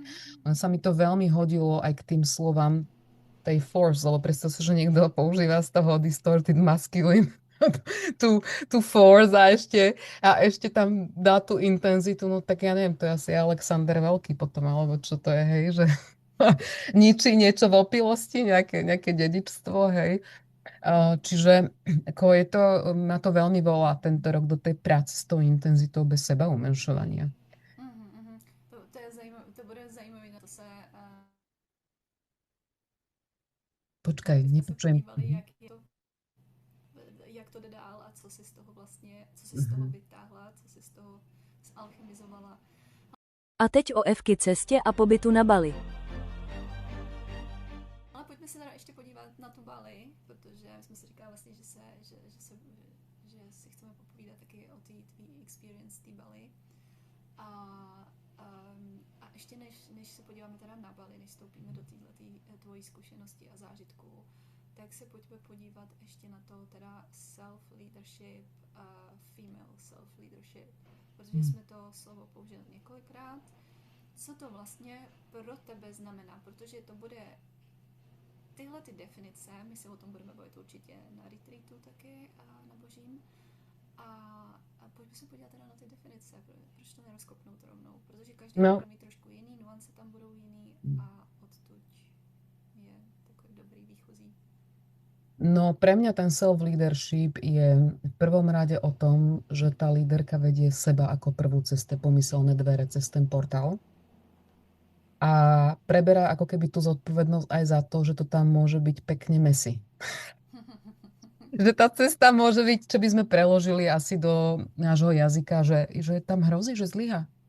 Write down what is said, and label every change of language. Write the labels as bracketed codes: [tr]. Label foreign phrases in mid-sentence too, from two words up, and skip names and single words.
[sk] Len sa mi to veľmi hodilo aj k tým slovám tej force, lebo predstav si, že niekto používa z toho [en] distorted masculine [sk] tú force a ešte tam dá tú intenzitu, no tak ja neviem, to je asi Alexander Veľký potom, alebo čo to je, hej, že ničí niečo v opilosti, nejaké dedičstvo, hej. Čiže ako je to, ma to veľmi volá tento rok do tej práce s tou intenzitou bez seba umenšovania. [cs] To bude zajímavé na to se [sk] Počkaj, nepočujem. [cs] Jak to jde dál a co si z toho vlastně, co si z toho vytáhla, co si z toho zalchemizovala. A teď o Evky cestě a pobytu na Bali. Ale pojďme se teda ještě podívat na tu Bali, protože jsme si říkali vlastně, že si chceme popovídat taky o té experience té Bali. A ještě než se podíváme teda na Bali, než vstoupíme do této tvojí zkušenosti a zážitku, tak se pojďme podívat ještě na to teda self-leadership a [en] female self-leadership, [cs] protože jsme to slovo použili několikrát. Co to vlastně pro tebe znamená, protože to bude tyhle ty definice, my se o tom budeme bavit určitě na retreatu taky a na božím. A pojďme se podívat teda na ty definice, proč to nerozkopnout rovnou, protože každý bude mít trošku jiný, nuance tam budou jiný a odtud je takový dobrý výchozí. [sk] No pre mňa ten self-leadership je v prvom rade o tom, že tá líderka vedie seba ako prvú cez tie pomyselné dvere, cez ten portál. A preberá ako keby tú zodpovednosť aj za to, že to tam môže byť pekne messy. Že tá cesta môže byť, čo by sme preložili asi do nášho jazyka, že tam hrozí, že zlyha.